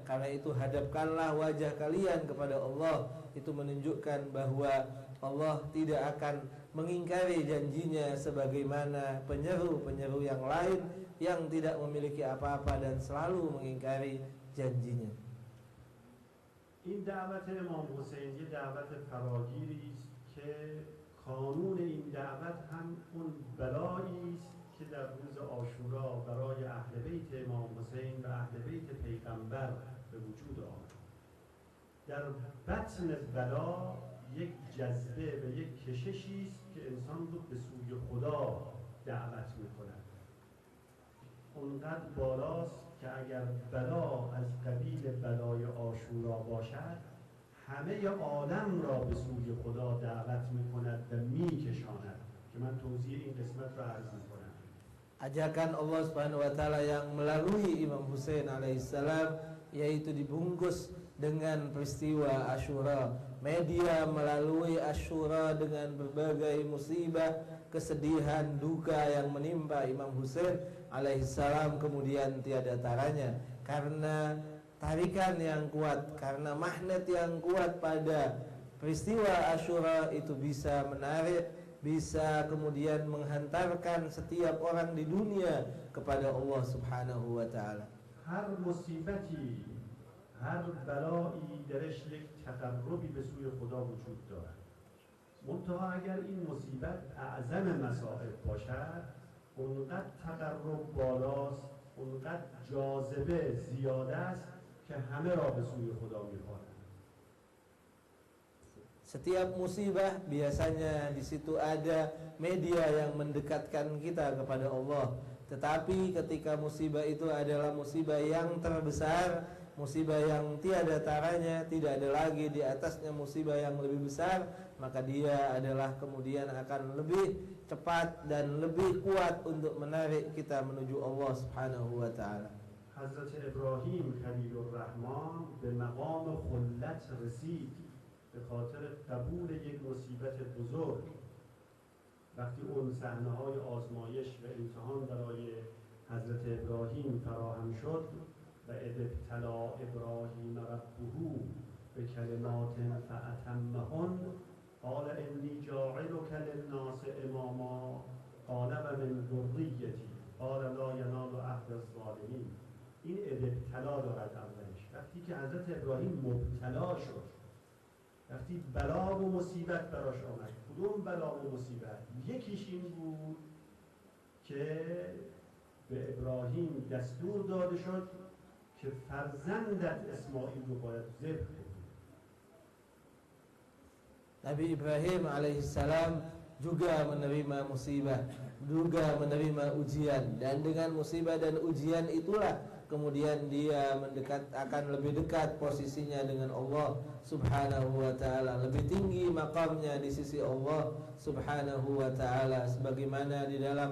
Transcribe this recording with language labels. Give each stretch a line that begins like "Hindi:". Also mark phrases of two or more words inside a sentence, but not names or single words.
Indonesian: Karena itu hadapkanlah wajah kalian kepada Allah. Itu menunjukkan bahwa Allah tidak akan mengingkari janjinya sebagaimana penyeru-penyeru yang lain yang tidak memiliki apa-apa dan selalu mengingkari janjinya.
Persian: این دعوت امام حسین یه دعوت فراگیری است که قانون این دعوت هم اون بلایی است که در روز عاشورا برای اهل بیت امام حسین و اهل بیت پیغمبر به وجود آمد. در بطن بلا یک جذبه و یک کششی است که انسان رو به سوی خدا دعوت می‌کند. اونقدر بالاست که اگر بلا از قبیل بلای عاشورا باشد، همه عالم را به سوی خدا دعوت می‌کند و می‌کشاند که من توضیح این قسمت را عرض می‌کنم.
Indonesian: Ajakan Allah
Arabic: سبحانه و تعالى
Indonesian: yang melalui Imam Hussein alaihissalam, yaitu dibungkus dengan peristiwa Asyura. Media melalui Asyura dengan berbagai musibah, kesedihan, duka yang menimpa Imam Hussein alaihissalam kemudian tiada taranya, karena tarikan yang kuat, karena magnet yang kuat pada peristiwa Asyura itu bisa menarik, bisa kemudian menghantarkan setiap orang di dunia kepada Allah
Arabic: سبحانه و تعالى.
Persian: هر مصیبتی، هر بلایی درش یک تقربی به سوی خدا وجود دارد. منتها اگر این مصیبت اعظم مصائب باشد، اونقدر تقرب بالاست، اونقدر جاذبه زیاده است که همه را به سوی خدا می‌خواند.
Indonesian: Setiap musibah biasanya di situ ada media yang mendekatkan kita kepada Allah. Tetapi ketika musibah itu adalah musibah yang terbesar, musibah yang tiada taranya, tidak ada lagi di atasnya musibah yang lebih besar, maka dia adalah kemudian akan lebih cepat dan lebih kuat untuk menarik kita menuju Allah
Arabic: سبحانه و تعالى.
Persian: Hazrat Ibrahim Khalilur Rahman به مقام خلت رسید به خاطر قبول یک مصیبت بزرگ. وقتی اون صحنه‌های آزمایش و امتحان برای حضرت ابراهیم فراهم شد و
Arabic: اذ ابتلی ابراهیم ربه بکلمات فأتمهن قال انی جاعلک للناس اماما قال و من ذریتی قال لا ینال عهد الظالمین.
Persian: این
Arabic: اذ ابتلا
Persian: دارد اولش. وقتی که حضرت ابراهیم مبتلا شد، وقتی بلا و مصیبت براش آمد، کدوم بلا و مصیبت؟ یکیش این بود که به ابراهیم دستور داده شد که فرزندت اسماعیل رو باید ذبح کنی.
Indonesian: Nabi Ibrahim alaihissalam juga menerima musibah, juga menerima ujian, dan dengan musibah dan ujian itulah kemudian dia akan lebih dekat posisinya dengan Allah
Arabic: سبحانه و تعالى,
Indonesian: lebih tinggi makamnya di sisi Allah
Arabic: سبحانه و تعالى,
Indonesian: sebagaimana di dalam